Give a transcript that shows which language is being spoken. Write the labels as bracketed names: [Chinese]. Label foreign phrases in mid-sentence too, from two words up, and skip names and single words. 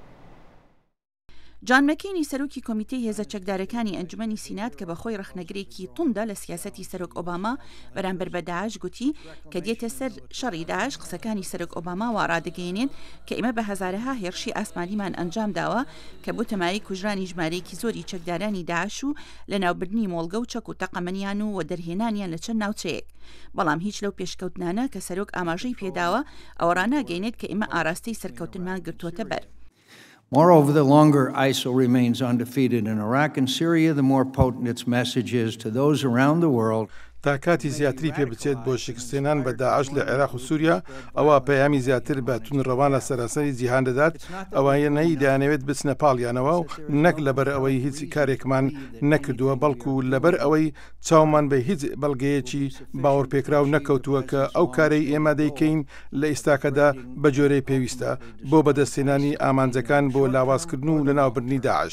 [Central Kurdish] جان مەکینی سەرۆکی کۆمیتەی هێزە چەکدارەکانی ئەنجومەنی سینات کە بەخۆی ڕەخنەگرێکی توندە لە سیاسەتی سەرۆک ئۆباما بەرامبەر بە داعش گوتی کە دێتە سەر شەڕی داعش قسەکانی سەرۆک ئۆباما وا ڕادەگەیەنێن کە ئێمە بە هەزارەها هێرشی ئاسمانیمان ئەنجام داوە کە بۆ تەمایی کوژرانی ژمارەیەکی زۆری چەکدارانی داعش و لە ناوبردنی مۆڵگە و چەک و تەقەمەنیان و دەرهێنانیان لە چەند ناوچەیەک. بەڵام هیچ لەو پێشکەوتنانە کە سەرۆک ئاماژەی پێداوە ئەوە ڕاناگەینێت کە ئێمە ئاراستەی سەرکەوتنمان گرتووەتە بەر. [English] Moreover, the longer ISIL remains undefeated in Iraq and Syria, the more potent its message is to those around the world. [Central Kurdish] تا کاتی زیاتری پێ بچێت بۆ شکستێنان بە داعش لە عێراق و سووریا، ئەوە پەیامی زیاتر بە تونڕەوان لە سەراسەری جیهان دەدات ئەوانەی دەیانەوێت بچنە پاڵیانەوە و نەک لەبەر ئەوەی هیچ کارێکمان نەکردووە، بەڵکو لەبەر ئەوەی چاومان بە هیچ بەڵگەیەکی باوەڕپێکراو نەکەوتووە کە ئەو کارەی ئێمە دەیکەین لە ئێستاکەدا بە جۆرەی پێویستە بۆ بەدەستێنانی ئامانجەکان بۆ لاوازکردن و لە ناوبردنی داعش.